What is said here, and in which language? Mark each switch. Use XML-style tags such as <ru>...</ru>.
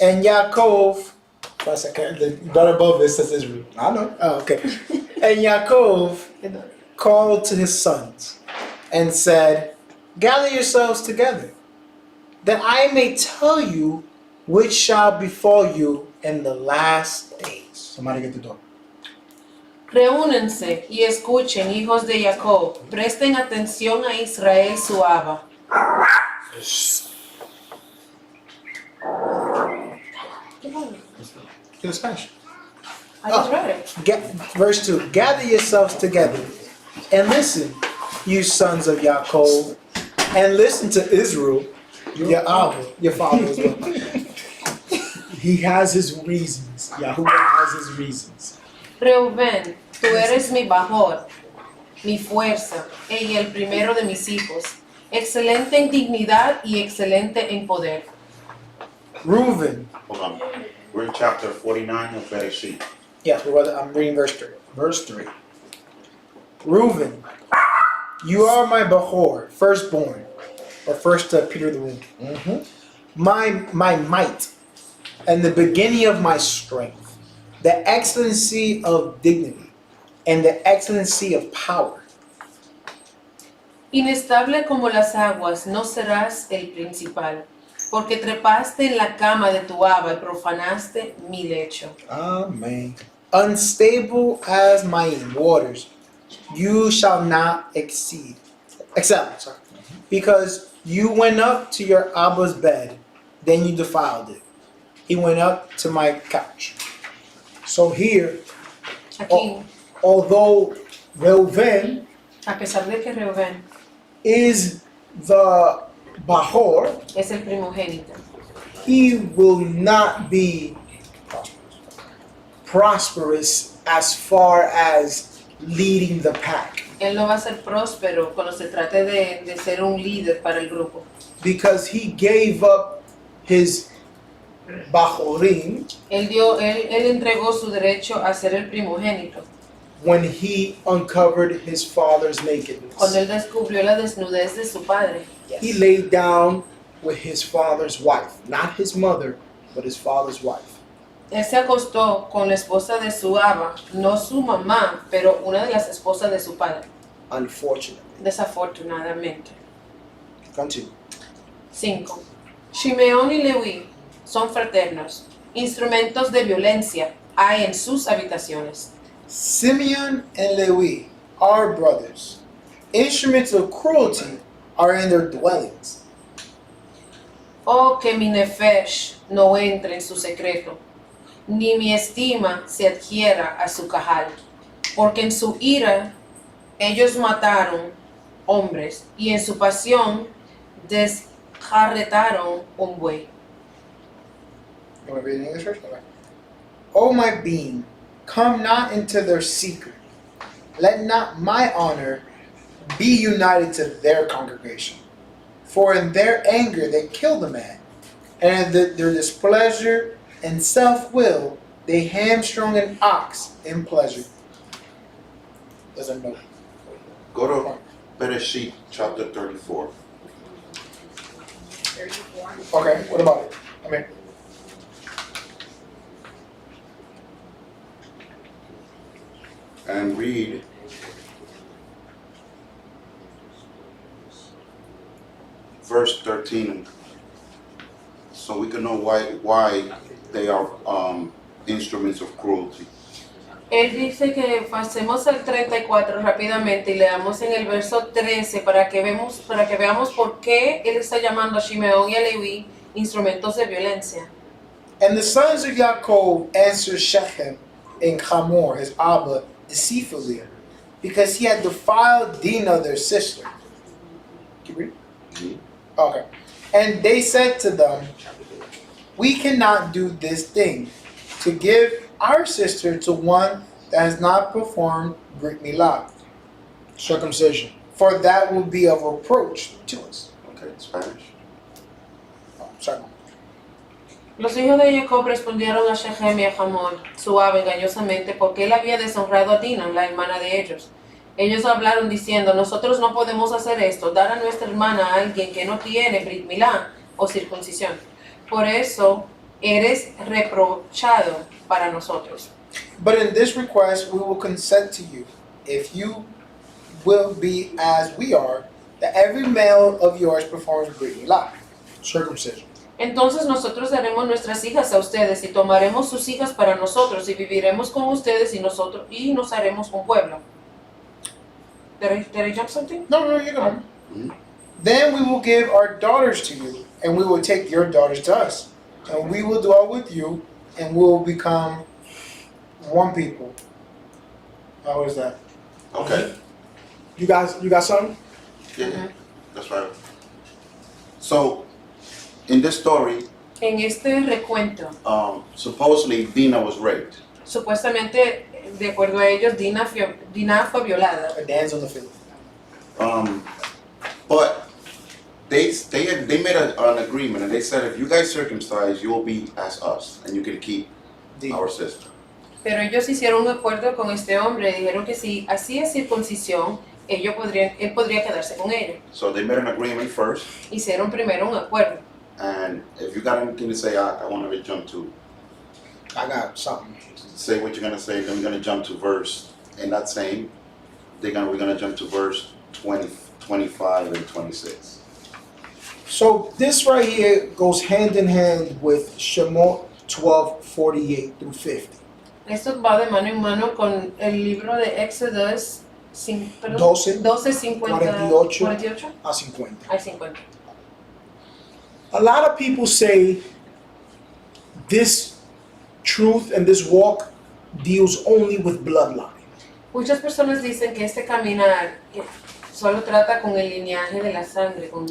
<en>And Yaakov, plus the right above it says Israel. I know. Oh, okay. And Yaakov called to his sons and said, gather yourselves together, that I may tell you which shall befall you in the last days. Somebody get the door.</en> <es>Reúnense y escuchen, hijos de Jacob, presten atención a Israel su Ahavah.</es> <en>In Spanish. I just read it. Verse 2. Gather yourselves together and listen, you sons of Yaakov, and listen to Israel, your Ahavah, your father as well. He has his reasons. Yahuwah has his reasons.</en> <es>Reubén, tú eres mi bajor, mi fuerza, y el primero de mis hijos, excelente en dignidad y excelente en poder.</es> <en>Reuben. Hold on. We're in chapter 49 of Bereshit. Yes, I'm reading verse 3. Verse 3. Reuben, you are my Bahor, firstborn, or first Peter the womb. Mm-hmm. My might, and the beginning of my strength, the excellency of dignity, and the excellency of power.</en> <es>Inestable como las aguas, no serás el principal, porque trepaste en la cama de tu Ahavah y profanaste mi lecho.</es> <en>Amen. Unstable as mighty waters, you shall not excel, because you went up to your Abba's bed, then you defiled it. He went up to my couch. So here,</en> <es>Aquí,</es> <en>although Reuven</en> <es>a pesar de que Reubén</es> <en>is the Bahor,</en> <es>es el primogénito,</es> <en>he will not be prosperous as far as leading the pack.</en> <es>él no va a ser próspero cuando se trate de ser un líder para el grupo,</es> <en>Because he gave up his Bahorim</en> <es>él entregó su derecho a ser el primogénito</es> <en>when he uncovered his father's</en> <es>cuando</es> <en>nakedness.</en> <es>él descubrió la desnudez de su padre.</es> <en>He laid down with his father's wife, not his mother, but his father's wife.</en> <es>Él se acostó con la esposa de su Ahavah, no su mamá, pero una de las esposas de su padre,</es> <en>Unfortunately.</en> <es>desafortunadamente.</es> <en>Continue. 5.</en> <es>Shimeón y Leví son fraternos, instrumentos de violencia hay en sus habitaciones.</es> <en>Simeon and Levi are brothers. Instruments of cruelty are in their dwellings.</en> <es>Oh, que mi nefesh no entre en su secreto, ni mi estima se adhiera a su cajal, porque en su ira ellos mataron hombres y en su pasión desjarretaron un buey.</es> <en>You want to read it in English first? Okay. O my being, come not into their secret. Let not my honor be united to their congregation. For in their anger they killed a man, And their displeasure and self-will, they hamstrung an ox in pleasure. There's a note. Go to Bereshit chapter 34. 34. Okay, what about it? I mean, And read verse 13, so we can know why they are instruments of cruelty.</en> <es>Él dice que pasemos al 34 rápidamente y leamos en el verso 13 para que veamos por qué él está llamando a Shimeón y a Leví instrumentos de violencia.</es> <en>and the sons of Yaakov answered Shechem and Hamor, his Abba, deceitfully, because he had defiled Dinah, their sister. Can you read? Mhm. Okay. And they said to them, we cannot do this thing, to give our sister to one that has not performed Brit Milah, Circumcision. for that will be a reproach to us. Okay, Spanish. Oh, sorry.</en> <es>Los hijos de Jacob respondieron a Shechem y a Hamor, su ave, engañosamente, porque él había deshonrado a Dina, la hermana de ellos. Ellos hablaron diciendo, nosotros no podemos hacer esto, dar a nuestra hermana a alguien que no tiene Brit Milá o circuncisión. Por eso eres reprochado para nosotros.</es> <en>But in this request we will consent to you, if you will be as we are, that every male of yours performs Brit Milah. Circumcision.</en> <es>Entonces nosotros daremos nuestras hijas a ustedes y tomaremos sus hijas para nosotros y viviremos con ustedes y nos haremos un pueblo.</es> <en>Did I jump something? No, you're gonna. Mhm. Then we will give our daughters to you, and we will take your daughters to us, and we will dwell with you, and we will become one people. How is that? Okay, You got something? yeah, Mhm. that's right. So, in this story,</en> <es>En este recuento,</es> <en>supposedly Dinah was raped.</en> <es>supuestamente, de acuerdo a ellos, Dina fue violada.</es> <en>A dance on the field. But they made an agreement, and they said if you guys circumcise, you will be as us, and you can keep our sister.</en> <es>Pero ellos hicieron un acuerdo con este hombre y dijeron que si hacía circuncisión, él podría quedarse con ella.</es> <en>So they made an agreement first,</en> <es>Hicieron primero un acuerdo.</es> <en>and if you got anything to say, I want to jump to. I got something. Say what you're gonna say. Then we're gonna jump to verse. In that same, we're gonna jump to verse 20, 25, and 26. So this right here goes hand in hand with Shemoth 12:48 through 50.</en> <es>Esto va de mano en mano con el libro de Éxodos 12, 48 a 50. al 50.</es> <en>A lot of people say this truth and this walk deals only with bloodline.</en> <es>Muchas personas dicen que este caminar solo trata con el lineaje de la sangre.</es>